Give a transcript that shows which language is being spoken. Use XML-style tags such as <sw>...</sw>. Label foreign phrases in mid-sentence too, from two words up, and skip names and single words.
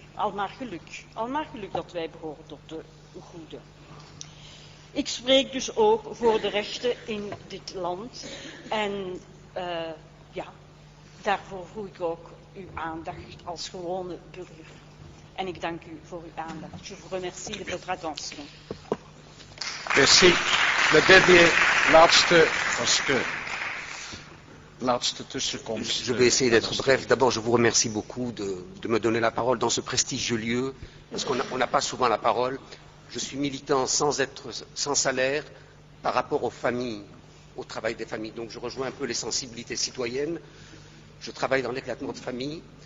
<nl>Al maar geluk dat wij behoren tot de goede. Ik spreek dus ook voor de rechten in dit land en daarvoor vroeg ik ook uw aandacht als gewone burger. En ik dank u voor uw aandacht.</nl> <fr>Je vous remercie de votre attention. Merci. Le dernier,</fr> <nl>laatste tussenkomst.</nl> <fr>Je vais essayer d'être bref. D'abord, je vous remercie beaucoup de me donner la parole dans ce prestigieux lieu, parce qu'on n'a pas souvent la parole. Je suis militant sans salaire par rapport aux familles, au travail des familles. Donc je rejoins un peu les sensibilités citoyennes. Je travaille dans l'éclatement de famille.</fr>